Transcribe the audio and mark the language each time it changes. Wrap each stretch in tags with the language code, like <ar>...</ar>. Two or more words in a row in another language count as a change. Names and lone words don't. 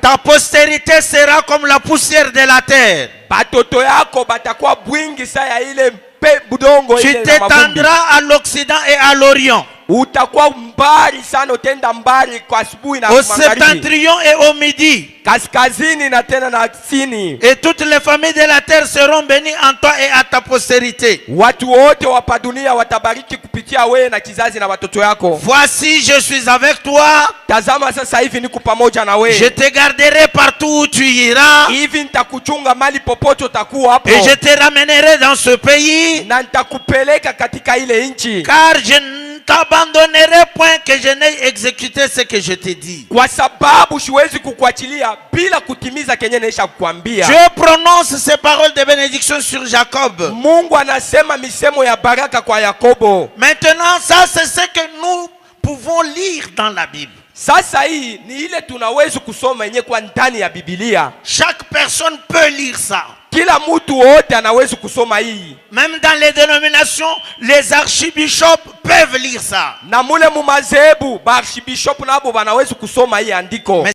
<fr>Ta postérité sera comme la poussière de la terre.</fr> <sw>Batoto yako batakuwa bwingi saa ya ile budongo</sw> <fr>Tu</fr> <sw>ile na mavumbi.</sw> <fr>t'étendras à l'Occident et à l'Orient,</fr> <sw>Utakuwa mbali sana, utenda mbali kwa asubuhi na</sw> <fr>au</fr> <sw>magharibi,</sw> <fr>septentrion et au midi.</fr> <sw>kaskazini na tena na kusini.</sw> <fr>Et toutes les familles de la terre seront bénies en toi et à ta postérité.</fr> <sw>Watu wote wa dunia watabariki kupitia wewe na kizazi na watoto yako.</sw> <fr>Voici, je suis avec toi.</fr> <sw>Tazama sasa hivi niko pamoja na</sw> <fr>Je</fr> <sw>wewe.</sw> <fr>te garderai partout où tu iras.</fr> <sw>Hivi nitakuchunga mali popote utakuwa hapo.</sw> <fr>Et je te ramènerai dans ce pays.</fr> <sw>Na nitakupeleka katika ile nchi.</sw> <fr>Car je ne t'abandonnerai point que je n'ai exécuté ce que je t'ai dit.</fr> <sw>Kwa sababu siwezi kukuachilia bila kutimiza kenye naisha kukwambia.</sw> <fr>Dieu prononce ces paroles de bénédiction sur Jacob.</fr> <sw>Mungu anasema misemo ya baraka kwa Yakobo.</sw> <fr>Maintenant, ça c'est ce que nous pouvons lire dans la Bible.</fr> <sw>Sasa hii ni ile tunaweza kusoma yenye kwa ndani ya Biblia.</sw> <fr>Chaque personne peut lire ça.</fr> <sw>Kila mtu wote anaweza kusoma hii.</sw> <fr>Même dans les dénominations, les archibishops peuvent lire ça.</fr> <sw>Na mule mu madhehebu ba archbishop nabo wanaweza kusoma hii andiko.</sw>